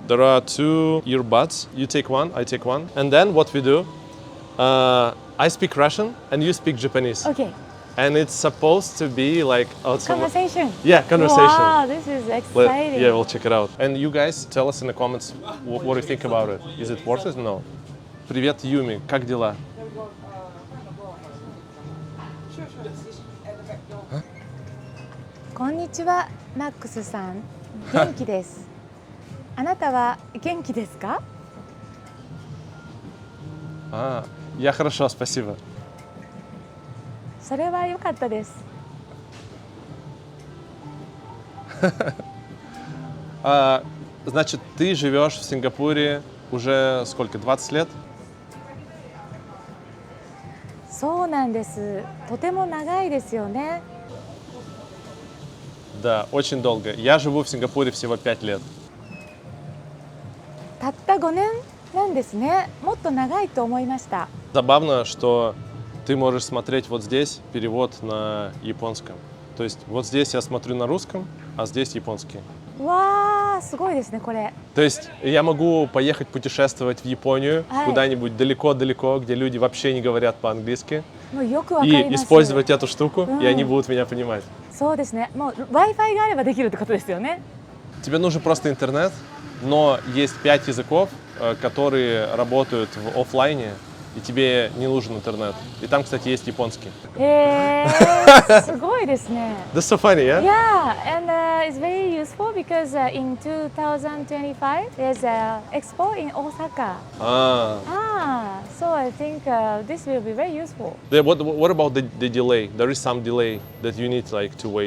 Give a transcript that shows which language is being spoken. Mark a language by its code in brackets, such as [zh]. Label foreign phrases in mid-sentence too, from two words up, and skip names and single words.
[en] There are 2 earbuds. You take one, I take one. And then what we do, I speak Russian and you speak Japanese. Okay. And it's supposed to be like conversation. Yeah, conversation. Wow, this is exciting. Yeah, we'll check it out. And you guys tell us in the comments what you think about it. Is it worth it or no? [ru] Привет, Юми. Как дела? [ja] こんにちは、マックスさん。元気です。あなたは元気ですか? [ru] Я хорошо, спасибо. [ja] それは良かったです。 Значит, ты живешь в Сингапуре уже сколько, 20 лет? そうなんです。とても長いですよね。 [ru] Да, очень долго. Я живу в Сингапуре всего 5 лет. [ja] たった5年なんですね。もっと長いと思いました。 [ru] Забавно, что ты можешь смотреть вот здесь перевод на японском. То есть вот здесь я смотрю на русском, а здесь японский. [ja] わー、すごいですね、これ. [ru] То есть я могу поехать путешествовать в Японию, куда-нибудь далеко-далеко, где люди вообще не говорят по-английски, и использовать эту штуку, и они будут меня понимать. [ja] そうですね。もう Wi-Fi があればできるってことですよね. [ru] Тебе нужен просто интернет, но есть 5 языков, которые работают в офлайне, и тебе не нужен интернет. И там, кстати, есть японский. [ja] すごいですね. [en] That's so funny, yeah? Yeah, and it's very useful because in 2025 there's an expo in Osaka. So I think this will be very useful. What about the delay? There is some delay that you need to wait.